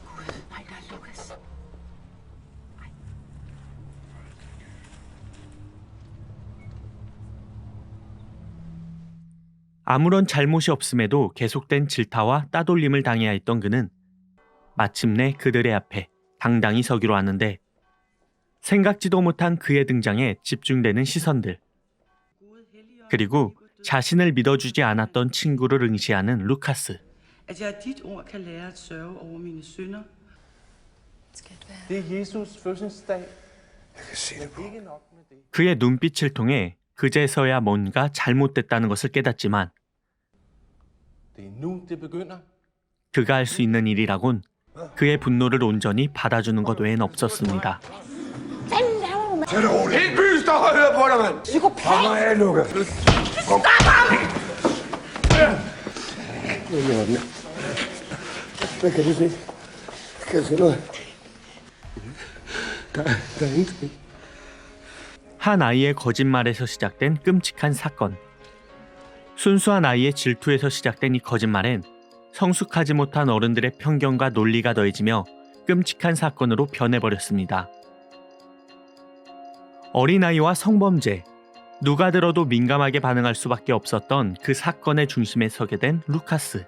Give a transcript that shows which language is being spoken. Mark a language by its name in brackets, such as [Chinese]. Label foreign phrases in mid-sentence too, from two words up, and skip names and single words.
[Korean] 아무런 잘못이 없음에도 계속된 질타와 따돌림을 당해야 했던 그는 마침내 그들의 앞에 당당히 서기로 하는데 생각지도 못한 그의 등장에 집중되는 시선들 그리고 자신을 믿어주지 않았던 친구를 응시하는 루카스. [Danish] At jeg af dit ord kan lære at sørge over mine synder. Det er Jesus fødselsdag. Jeg kan se det på. Ikke nok med det. [Korean] 그의 눈빛을 통해 그제서야 뭔가 잘못됐다는 것을 깨닫지만 [Danish] Det er nu, det begynder. [Korean] 그가 할 수 있는 일이라곤 그의 분노를 온전히 받아주는 것 외엔 없었습니다. [Danish] Tag det roligt. Helt byen står og hører på dig, mand. Psykopat. Kom nu af, Lukas. Stop ham! Hvad kan du se? Kan du se noget? Der er ingenting. [Korean] 한 아이의 거짓말에서 시작된 끔찍한 사건. 순수한 아이의 질투에서 시작된 이 거짓말엔 성숙하지 못한 어른들의 편견과 논리가 더해지며 끔찍한 사건으로 변해버렸습니다. 어린아이와 성범죄, 누가 들어도 민감하게 반응할 수밖에 없었던 그 사건의 중심에 서게 된 루카스.